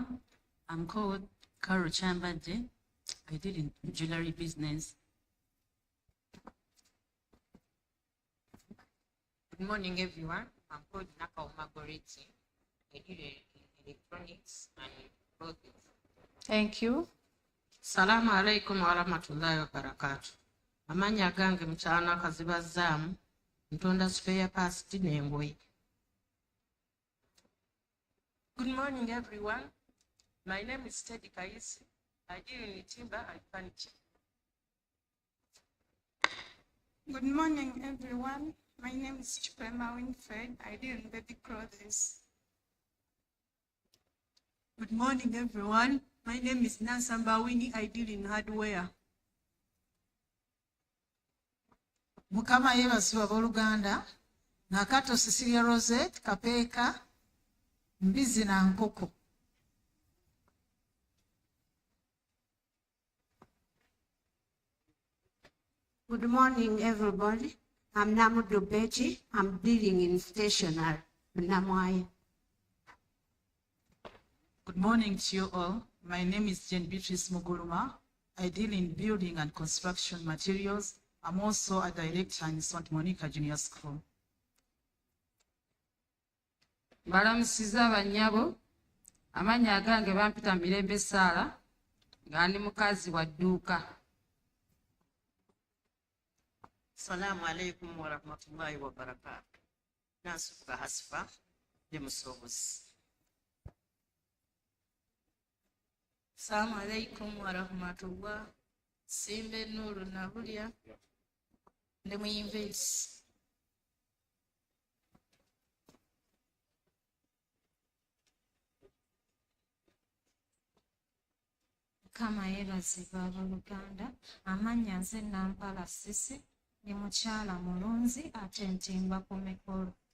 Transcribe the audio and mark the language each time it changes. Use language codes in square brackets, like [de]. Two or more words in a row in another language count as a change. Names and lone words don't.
[en] I'm called Carol Chambaje. I deal in jewelry business. Good morning, everyone. I'm called Nakauma Goretti. I deal in electronics and clothing. Thank you. [ar] سلام عليكم ورحمة الله وبركاته. [lg] Amannya gange mukyala Kazibazzaamu, ntonda [en] spare parts [lg] n'engoye. [en] Good morning, everyone. My name is Teddy Kaisi. I deal in timber and furniture. Good morning, everyone. My name is Chukwema Winfred. I deal in baby clothes. Good morning, everyone. My name is Nansamba Winnie. I deal in hardware. [lg] Mukama yeebazibwa abooluganda. Nakato Cecilia Rosette Kapeeka mbizi na nkoko. [en] Good morning, everybody. I'm Namudu Betty. I'm dealing in stationery. Namwaya. Good morning to you all. My name is Jane Beatrice Muguluma. I deal in building and construction materials. I'm also a director in St. Monica Junior School. [lg] Balamusizza bannyabo. Amannya agange bampita Mirembe Saala nga ndi mukazi wa dduuka. [ar] السلام عليكم ورحمة الله وبركاته. [lg] Nasuka Hasfa ndi musuubuzi. [ar] السلام عليكم ورحمة الله. [lg] Simbe Nuru Nabulya ndi muyimvesi. Kama yeebazibwa abooluganda, amannya nze Nampala Sisi, ndi mukyala mulunzi ate ntimbwa ku mikolo.